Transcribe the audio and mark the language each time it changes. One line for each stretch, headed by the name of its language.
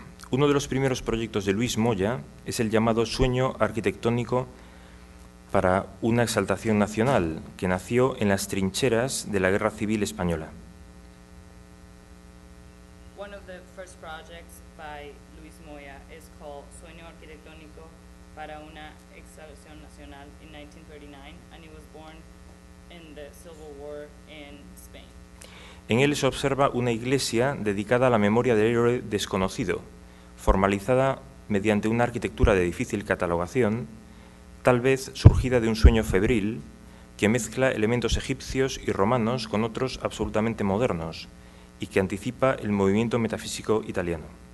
Spanish: Uno de los primeros proyectos de Luis Moya es el llamado Sueño Arquitectónico para una Exaltación Nacional, que nació en las trincheras de la Guerra Civil Española.
English: One of the first projects by Luis Moya is called Sueño Arquitectónico para una Exaltación Nacional in 1939, and it was born in the Civil War in Spain.
Spanish: En él se observa una iglesia dedicada a la memoria del héroe desconocido, formalizada mediante una arquitectura de difícil catalogación, tal vez surgida de un sueño febril que mezcla elementos egipcios y romanos con otros absolutamente modernos y que anticipa el movimiento metafísico italiano.